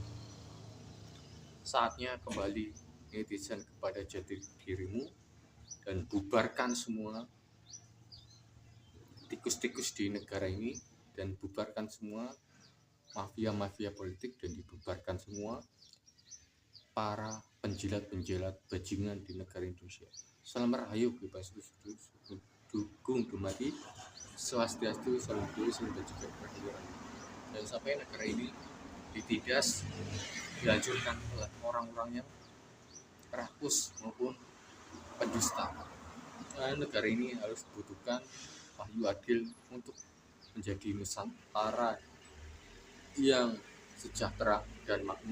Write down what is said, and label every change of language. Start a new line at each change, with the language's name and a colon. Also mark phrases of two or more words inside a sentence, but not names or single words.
Indonesian: Saatnya kembali netizen kepada jati dirimu dan bubarkan semua tikus-tikus di negara ini, dan bubarkan semua mafia-mafia politik, dan dibubarkan semua para penjilat-penjilat bajingan di negara Indonesia. Salam rahayu, bebas dukung dumadi swastiastu, salam dulu, salam juga perjuangan. Dan sampai negara ini ditindas, dihancurkan oleh orang-orang yang rakus maupun pendusta. Negara ini harus dibutuhkan wahyu adil untuk menjadi Nusantara yang sejahtera dan makmur.